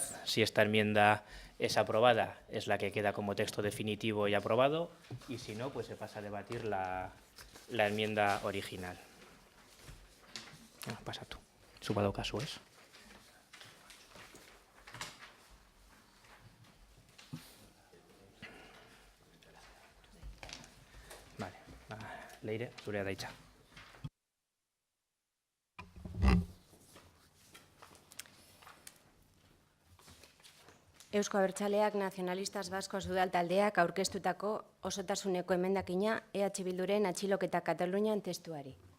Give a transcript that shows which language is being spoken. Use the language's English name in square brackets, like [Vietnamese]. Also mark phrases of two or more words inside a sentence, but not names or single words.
[Spanish] Si esta enmienda es aprobada, es la que queda como texto definitivo y aprobado, y si no, pues se pasa a debatir la enmienda original. Pasa tú. Subado caso es. Vale. [Basque] Leire, zurea da hitza. Eusko Abertzaleak Nacionalistas Baskos udaltaldeak aurkeztutako osotasuneko emendakina EH Bilduren atxiloketa Katalunian testuari.